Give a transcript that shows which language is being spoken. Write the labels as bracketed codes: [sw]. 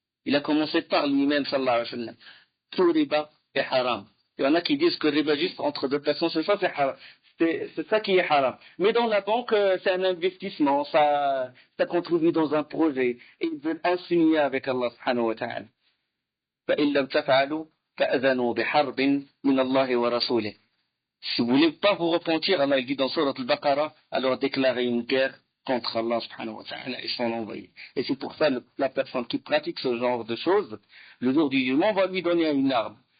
[fr] Il a commencé par lui-même, sallallahu alayhi wa sallam. Tout riba est haram. Il y en a qui disent que le riba juste entre deux personnes, c'est ça, c'est haram. C'est ça qui est haram. Mais dans la banque, c'est un investissement, ça contribue dans un projet. Et ils veulent insinuer avec Allah subhanahu wa ta'ala. [ar] فإن لم تفعلوا فأذنوا بحرب من الله ورسوله. [fr] Si vous ne voulez pas vous repentir, Allah dit dans Surat al-Baqarah, alors déclarez une guerre contre Allah subhanahu wa ta'ala et son envoyé. Et c'est pour ça que la personne qui pratique ce genre de choses, le jour du jugement, va lui donner une arme.